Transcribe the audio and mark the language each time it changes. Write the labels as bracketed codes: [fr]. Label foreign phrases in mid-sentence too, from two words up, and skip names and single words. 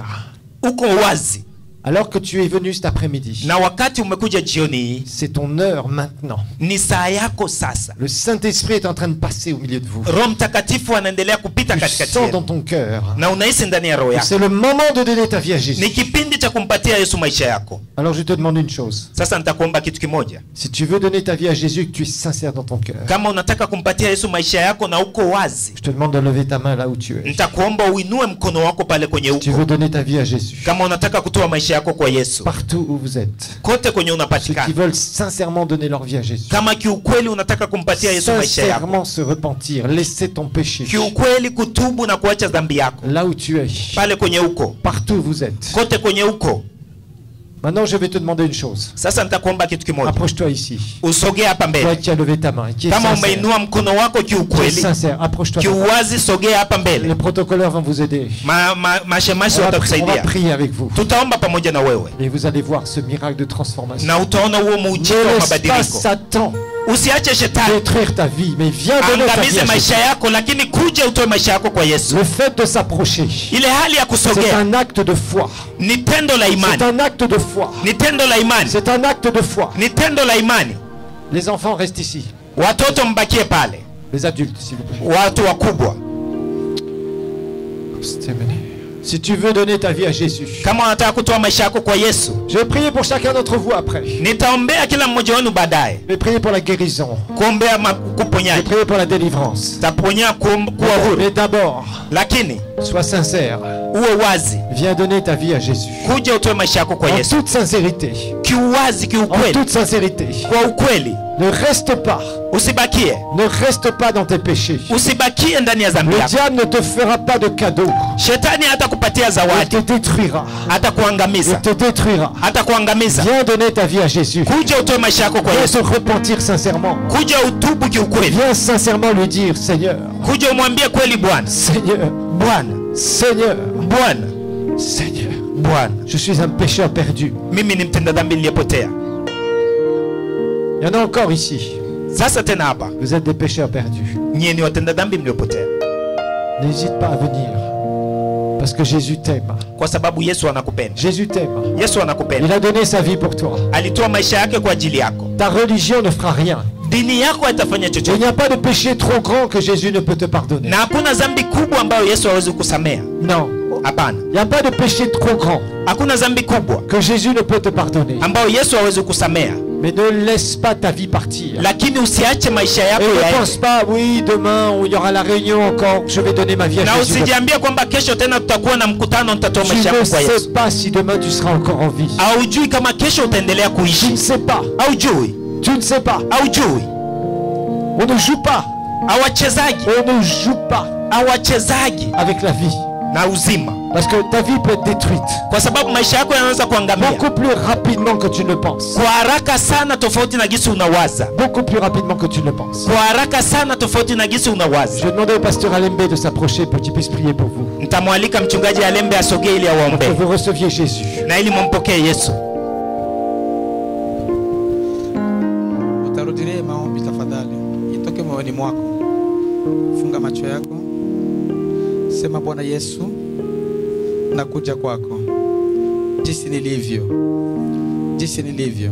[sw] Uko wazi. [fr] Alors que tu es venu cet après-midi, [sw] Na wakati umekuja jioni hii, [fr] c'est ton heure maintenant. [sw] ni saa yako sasa. [fr] Le Saint-Esprit est en train de passer au milieu de vous. [sw] Roho Mtakatifu anaendelea kupita [fr] Tu [sw] katikati [fr] sens dans [sw] yenu. [fr] ton cœur. [sw] Na unahisi ndani ya roho yako. [fr] C'est le moment de donner ta vie à [sw] Ni [fr] Jésus. [sw] kipindi cha kumpatia Yesu maisha yako. [fr] Alors je te demande une chose. [sw] Sasa nitakuomba kitu kimoja. [fr] Si tu veux donner ta vie à Jésus, que tu es sincère dans ton cœur, [sw] Kama unataka kumpatia Yesu maisha yako na uko wazi, [fr] je te demande de lever ta main là où tu es. [sw] nitakuomba uinue mkono wako pale kwenye [fr] Si tu [sw] uko. [fr] veux donner ta vie à Jésus, [sw] Kama unataka kutoa maisha yako kwa Yesu. [fr] Partout où vous êtes. [sw] Kote kwenye [fr] Ceux [sw] unapatikana. [fr] qui veulent sincèrement donner leur vie à Jésus. [sw] Kama kiukweli unataka kumpatia Yesu maisha yako. [fr] Sincèrement se repentir, laisser ton péché. [sw] Kiukweli kutubu na kuacha dhambi yako. [fr] Là où tu es. [sw] Pale kwenye uko. [fr] Partout où vous êtes. [sw] Kote kwenye uko. [fr] Maintenant, je vais te demander une chose. [sw] Sasa nitakuomba kitu kimoja. [fr] Approche-toi ici. [sw] Usogee hapa [fr] Toi [sw] mbele. [fr] qui as levé ta main, qui est [sw] Kama [fr] sincère. [sw] umeinua mkono wako [fr] Qui est [sw] kiukweli. [fr] sincère, approche-toi. [sw] Kiuwazi sogea hapa [fr] Les [sw] mbele. [fr] protocoleurs vont vous aider. [sw] Mashemashi [fr] On va [sw] watakusaidia. [fr] prier avec vous. [sw] Tutaomba pamoja na wewe. [fr] Et vous allez voir ce miracle de transformation. [sw] Na utaona huo muujiza [fr] Ne [sw] wa [fr] laisse pas [sw] mabadiliko. [fr] Satan [sw] Usiache shetani [fr] détruire ta vie, mais viens donner ta vie [sw] angamize [fr] à [sw] maisha [fr] Jésus. [sw] yako, lakini kuja utoe maisha yako kwa Yesu. [fr] Le fait de s'approcher, [sw] Ile hali ya [fr] c'est [sw] kusogea [fr] un acte de foi. [sw] ni tendo la [fr] C'est [sw] imani. [fr] un acte de foi. [sw] Ni tendo la imani. [fr] C'est un acte de foi. [sw] Ni tendo la imani. [fr] Les enfants restent ici. [sw] Watoto mbakie pale. [fr] Les adultes, s'il vous plaît. [sw] Watu wakubwa. [fr] Si tu veux donner ta vie à Jésus, [sw] Kama unataka kutoa maisha yako kwa Yesu, [fr] je vais prier pour chacun d'entre vous après. [sw] nitaombea kila mmoja wenu baadaye. [fr] Je vais prier pour la guérison. [sw] Kuombea [fr] Je vais [sw] kuponyaji. [fr] prier pour la délivrance. [sw] Taponya kuwa huru. [fr] Mais d'abord, [sw] Lakini [fr] sois sincère. [sw] uwe wazi. [fr] Viens donner ta vie à Jésus. [sw] Kuja utoe maisha yako kwa [fr] En [sw] Yesu. [fr] toute sincérité. [sw] Kiuwazi, [fr] En [sw] kiukweli. [fr] toute sincérité. [sw] Kwa ukweli. [fr] Ne reste pas. [sw] Usibakie. [fr] Ne reste pas dans tes péchés. [sw] Usibakie ndani ya dhambi [fr] Le [sw] yako. [fr] diable ne te fera pas de cadeau. [sw] Shetani hatakupatia [fr] Il [sw] zawadi. [fr] te détruira. Il [sw] Hatakuangamiza. [fr] te détruira. [sw] Hatakuangamiza. [fr] Viens donner ta vie à Jésus. [sw] Kuja utoe maisha yako kwa [fr] Viens [sw] Yesu. [fr] se repentir sincèrement. [sw] Kuja utubu kiukweli. [fr] Viens sincèrement lui dire, Seigneur, [sw] Kuja umwambie kweli Bwana. [fr] Seigneur, [sw] Bwana. [fr] Seigneur, [sw] Bwana. [fr] Seigneur, [sw] Bwana. [fr] je suis un pécheur perdu. [sw] Mimi ni mtenda dhambi niliyepotea. [fr] Il y en a encore ici. [sw] Sasa tena hapa. [fr] Vous êtes des pécheurs perdus. [sw] Nyie ni watenda dhambi mliopotea. [fr] N'hésite pas à venir. Parce que Jésus t'aime. [sw] Kwa sababu Yesu anakupenda. [fr] Jésus t'aime. [sw] Yesu [fr] Il [sw] anakupenda. [fr] a donné sa vie pour toi. [sw] Alitoa maisha yake kwa ajili yako. [fr] Ta religion ne fera rien. [sw] Dini yako haitafanya [fr] Il [sw] chochote. [fr] n'y a pas de péché trop grand que Jésus ne peut te pardonner. [sw] Na hakuna dhambi kubwa ambayo Yesu hawezi kusamea. [fr] Non. [sw] Hapana. [fr] Il n'y a pas de péché trop grand [sw] Hakuna dhambi kubwa [fr] que Jésus ne peut te pardonner. [sw] ambayo Yesu hawezi kusamea. [fr] Mais ne laisse pas ta vie partir. [sw] Lakini usiache maisha [fr] Et [sw] yako [fr] ne pense [sw] yaende. [fr] pas, oui, demain, où il y aura la réunion encore, je vais donner ma vie à [sw] Na [fr] Jésus. [sw] usijiambie kwamba kesho tena tutakuwa na mkutano nitatoa [fr] Tu [sw] maisha [fr] ne [sw] yako kwa [fr] sais [sw] Yesu. [fr] pas si demain tu seras encore en vie. [sw] Haujui kama kesho utaendelea [fr] Tu ne [sw] kuishi. [fr] sais pas. [sw] Haujui. [fr] Tu ne sais pas. [sw] Haujui. [fr] On ne joue pas. [sw] Hawachezaji. [fr] On ne joue pas [sw] Hawachezaji [fr] avec la vie. [sw] na uzima. [fr] Parce que ta vie peut être détruite [sw] Kwa sababu maisha yako yanaweza kuangamia [fr] beaucoup plus rapidement que tu ne le penses. [sw] kwa haraka sana, tofauti na gisi unawaza. [fr] Beaucoup plus rapidement que tu ne le penses. [sw] Kwa haraka sana, tofauti na gisi [fr] Je [sw] unawaza. [fr] vais demander au pasteur Alembe de s'approcher pour qu'il puisse prier pour vous. [sw] Nitamwalika mchungaji Alembe asogee ili [fr] Que [sw] awaombee [fr] vous receviez Jésus. [sw] na ili mumpokee Yesu. Utarudilie maombi tafadhali. Itoke moyoni mwako. Funga macho yako. Sema, Bwana Yesu, nakuja kwako. Jinsi nilivyo. Jinsi nilivyo.